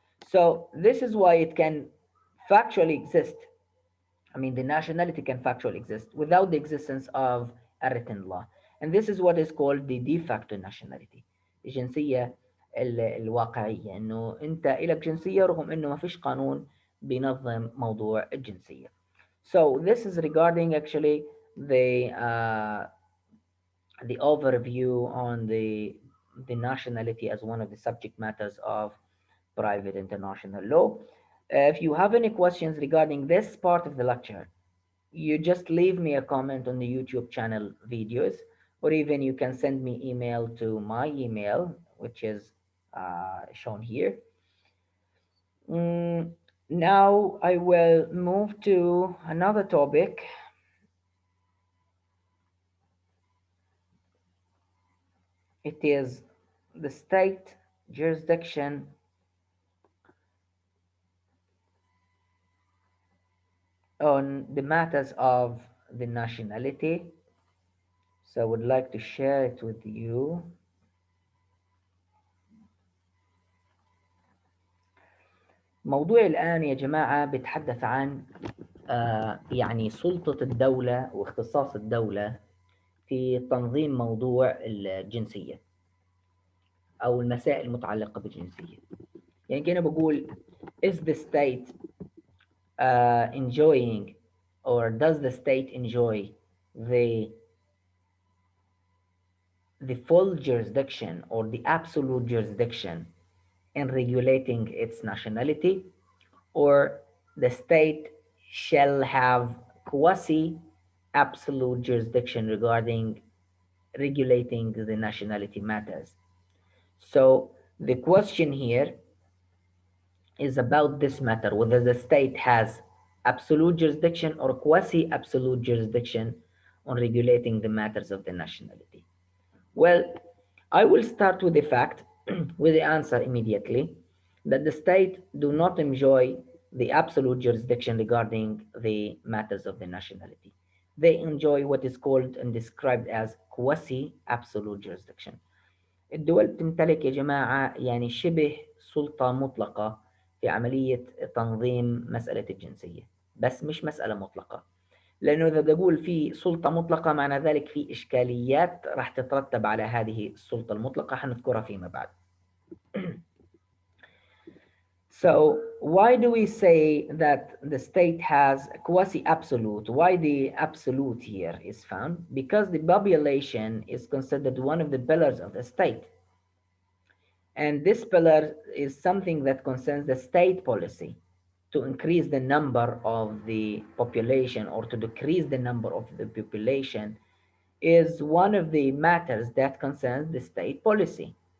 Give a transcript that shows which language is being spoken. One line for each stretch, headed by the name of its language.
English: So this is why it can factually exist. I mean, the nationality can factually exist without the existence of a written law. And this is what is called the de facto nationality.
Arabic: الجنسية الواقعية انه انت لك جنسية رغم انه ما فيش قانون بينظم موضوع الجنسية.
English: So this is regarding actually the overview on the nationality as one of the subject matters of private international law. If you have any questions regarding this part of the lecture, you just leave me a comment on the YouTube channel videos, or even you can send me email to my email, which is shown here. Mm, Now I will move to another topic. It is the state jurisdiction on the matters of the nationality. So I would like to share it with you.
Arabic: موضوع الآن يا جماعة بيتحدث عن يعني سلطة الدولة واختصاص الدولة في تنظيم موضوع الجنسية أو المسائل المتعلقة بالجنسية. يعني كأنا بقول
English: is the state enjoying or does the state enjoy the the full jurisdiction or the absolute jurisdiction in regulating its nationality, or the state shall have quasi absolute jurisdiction regarding regulating the nationality matters. So the question here is about this matter, whether the state has absolute jurisdiction or quasi absolute jurisdiction on regulating the matters of the nationality. Well, I will start with the fact, with the answer immediately, that the state do not enjoy the absolute jurisdiction regarding the matters of the nationality. They enjoy what is called and described as quasi-absolute jurisdiction.
Arabic: الدول تمتلك يا جماعة يعني شبه سلطة مطلقة في عملية تنظيم مسألة الجنسية، بس مش مسألة مطلقة. لأنه إذا بدي أقول في سلطة مطلقة معنى ذلك في إشكاليات راح تترتب على هذه السلطة المطلقة حنذكرها فيما بعد.
English: So why do we say that the state has quasi-absolute? Why the absolute here is found? Because the population is considered one of the pillars of the state. And this pillar is something that concerns the state policy to increase the number of the population or to decrease the number of the population is one of the matters that concerns the state policy.